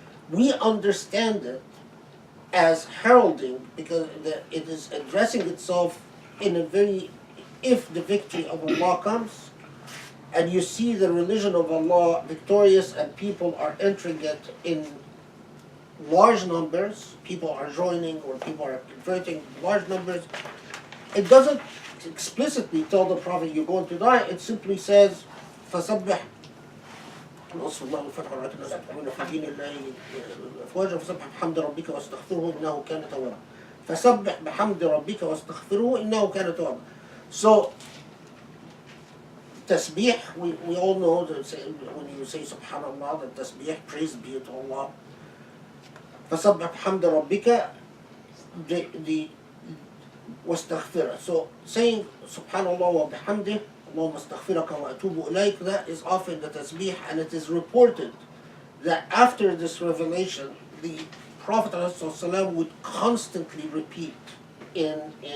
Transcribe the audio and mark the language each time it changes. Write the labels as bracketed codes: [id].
[en] We understand it as heralding, because it is addressing itself in a very, if the victory of Allah comes, and you see the religion of Allah victorious and people are entering it in large numbers, people are joining or people are converting large numbers, it doesn't explicitly tell the Prophet you're going to die. It simply says, [ar] فَسَبِّحْ نصر الله الفتح ورأيت الناس يدخلون في دين الله أفواجا فسبح بحمد ربك واستغفره إنه كان توابا. فسبح بحمد ربك واستغفره إنه كان توابا. [en] So tasbih, we all know that when you say subhanallah, that tasbih, praise be to Allah. [ar] فَسَبِّحْ بِحَمْدِ رَبِّكَ [en] the [ar] واستغفره. [en] So saying subhanallah wa bihamdih, Allahumma astaghfiraka wa atubu ilayk, that is often the tasbih, and it is reported that after this revelation, the Prophet ﷺ would constantly repeat in